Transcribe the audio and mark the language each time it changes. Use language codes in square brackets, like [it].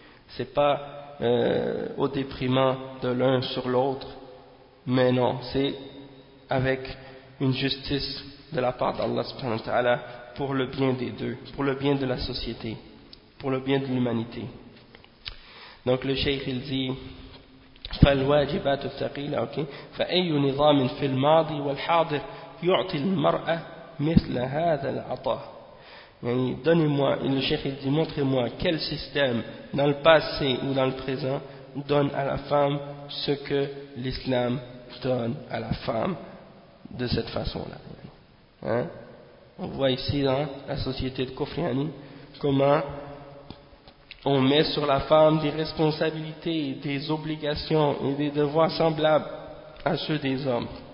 [fr] C'est pas au déprimant de l'un sur l'autre, mais non, c'est avec une justice de la part d'Allah subhanahu wa ta'ala pour le bien des deux, pour le bien de la société, pour le bien de l'humanité. Donc le cheikh il dit [ar] فالواجبات الثقيلة فأي نظام في الماضي والحاضر يعطي المرأة مثل هذا العطاء. [fr] Donnez-moi, et le cheikh dit, montrez-moi quel système, dans le passé ou dans le présent, donne à la femme ce que l'islam donne à la femme de cette façon-là. Hein? On voit ici dans la société de Kofi Annan comment on met sur la femme des responsabilités, des obligations et des devoirs semblables à ceux des hommes.